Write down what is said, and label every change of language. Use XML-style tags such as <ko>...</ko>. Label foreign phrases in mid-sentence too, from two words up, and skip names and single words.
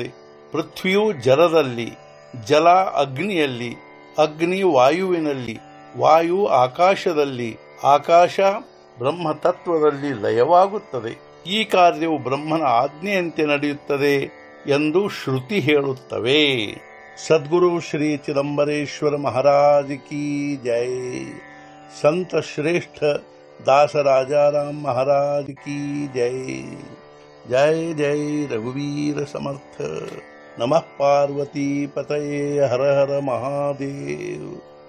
<kn>ಪೃಥ್ವಿಯು ಜಲದಲ್ಲಿ, ಜಲ ಅಗ್ನಿಯಲ್ಲಿ, ಅಗ್ನಿ ವಾಯುವಿನಲ್ಲಿ, ವಾಯು ಆಕಾಶದಲ್ಲಿ, ಆಕಾಶ ಬ್ರಹ್ಮತತ್ವದಲ್ಲಿ ಲಯವಾಗುತ್ತದೆ. ಈ ಕಾರ್ಯವು ಬ್ರಹ್ಮನ ಆಜ್ಞೆಯಂತೆ ನಡೆಯುತ್ತದೆ ಎಂದು ಶ್ರುತಿ ಹೇಳುತ್ತವೆ.</kn> <hi>ಸದ್ಗುರು ಶ್ರೀ ಚಿದಂಬರೇಶ್ವರ महाराज की जय। संत श्रेष्ठ दास राजाराम महाराज की जय।</hi> <mr>जय जय रघुवीर समर्थ।</mr> <sa>नमः पार्वती पतये हर हर महादेव।</sa>